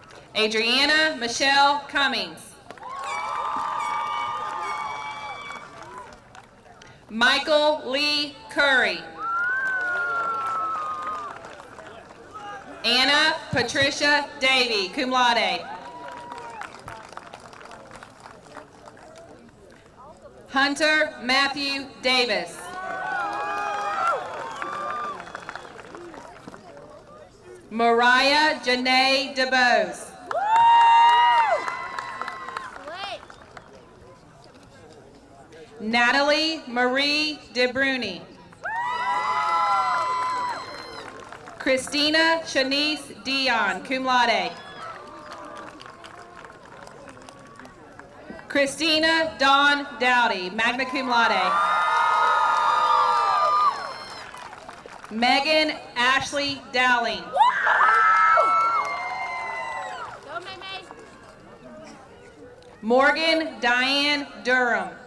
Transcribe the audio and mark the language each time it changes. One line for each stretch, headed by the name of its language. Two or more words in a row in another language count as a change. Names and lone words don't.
English: Adriana Michelle Cummings. Michael Lee Curry. Anna Patricia Davey,
Latin: cum laude.
English: Hunter Matthew Davis. Mariah Janae DeBose. Natalie Marie DeBruni. Christina Shanice Dion,
Latin: cum laude.
English: Christina Dawn Dowdy,
Latin: magna cum laude.
English: Megan Ashley Dowling. Morgan Diane Durham.